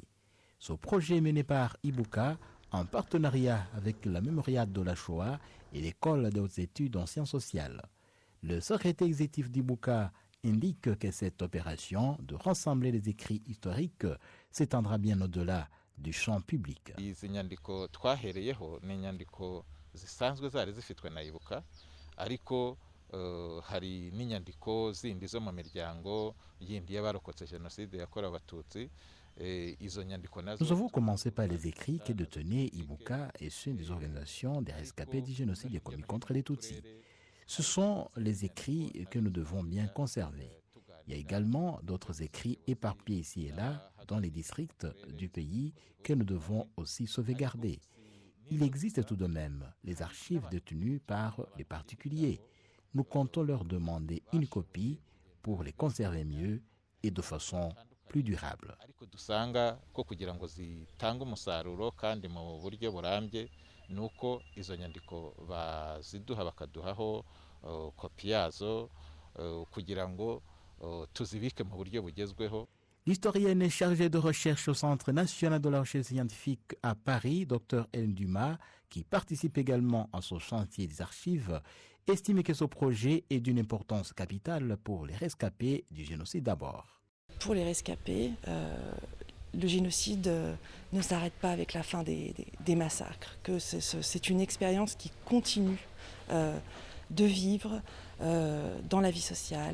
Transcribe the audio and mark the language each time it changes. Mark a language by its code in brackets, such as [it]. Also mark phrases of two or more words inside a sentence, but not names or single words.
[fr] Ce projet mené par Ibuka en partenariat avec la Mémorial de la Shoah et l'École des hautes études en sciences sociales. Le secrétaire exécutif d'Ibuka indique que cette opération de rassembler les écrits historiques s'étendra bien au-delà du champ public. [rw] zisanzwe zari zifitwe na ibuka ariko hari n'inyandiko zindi zo mu miryango yindi y'abarokotse jenoside yakorewe abatutsi. [fr] Nous avons commencé par les écrits que détenaient Ibuka et ceux des organisations des rescapés du génocide commis contre les Tutsis. Ce sont les écrits que nous devons bien conserver. Il y a également d'autres écrits éparpillés ici et là dans les districts du pays que nous devons aussi sauvegarder. Il existe tout de même les archives détenues par les particuliers. Nous comptons leur demander une copie pour les conserver mieux et de façon plus durable. [rw] Ariko dusanga ko kugira ngo zitange umusaruro kandi mu buryo burambye nuko izo nyandiko baziduha bakaduhaho kopi yazo kugira ngo tuzibike mu buryo bugezweho. [fr] L'historienne chargée de recherche au Centre national de la recherche scientifique à Paris, Dr Hélène Dumas, qui participe également à ce chantier des archives, estime que ce projet est d'une importance capitale pour les rescapés du génocide d'abord. Pour les rescapés, le génocide ne s'arrête pas avec la fin des massacres, que c'est une expérience qui continue de vivre dans la vie sociale.